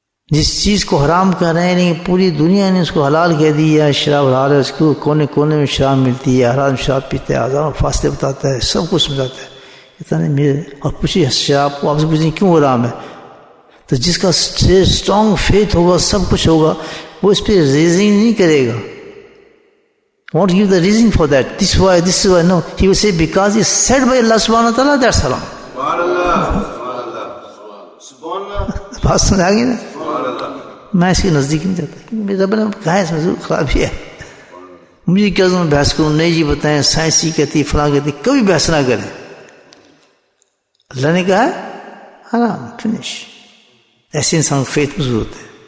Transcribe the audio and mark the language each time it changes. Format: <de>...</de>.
<ur>جس چیز کو حرام کر رہے ہیں نہیں پوری دنیا نے اس کو حلال کہہ دیا، شراب حلال ہے، اس کو کونے کونے میں شراب ملتی ہے، حرام شراب پیتے ہیں، ہزاروں فاصلے بتاتا ہے، سب کچھ سمجھاتا ہے. کہتا نہیں میرے اور پوچھیے شراب کو آپ سے پوچھیں کیوں حرام ہے، تو جس کا اسٹرانگ فیتھ ہوگا سب کچھ ہوگا وہ اس پہ ریزنگ نہیں کرے گا.</ur> <en>won't give the reason for that. This is why. No, he will say because it's said by Allah subhanahu wa ta'ala, that's haram.</en> <ur>بات سمجھ آ گئی نا. میں اس کے نزدیک نہیں جاتا، میرا رب نے کہا ہے اس میں ضرور خرابی ہے. مجھے کیا ضرور بحث کروں، نہیں جی بتائیں سائنسی کہتی فلاں کہتی، کبھی بحث نہ کریں. اللہ نے کہا ہے حرام، فنش. ایسے انسان کو فیتھ مضبوط ہوتا ہے.</ur>